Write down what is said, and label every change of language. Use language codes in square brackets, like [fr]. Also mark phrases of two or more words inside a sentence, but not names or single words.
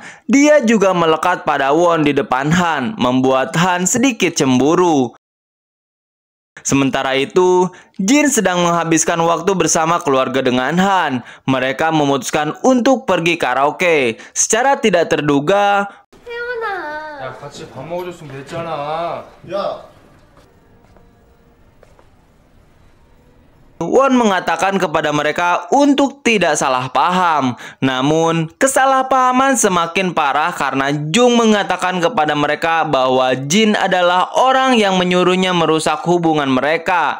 [id] Dia juga melekat pada Won di depan Han, membuat Han sedikit cemburu. Sementara itu, Jin sedang menghabiskan waktu bersama keluarga dengan Han. Mereka memutuskan untuk pergi karaoke. Secara tidak terduga, [ko] 야, 같이 밥 먹어줬으면 됐잖아. 야, [id] Won mengatakan kepada mereka untuk tidak salah paham. Namun, kesalahpahaman semakin parah karena Jung mengatakan kepada mereka bahwa Jin adalah orang yang menyuruhnya merusak hubungan mereka.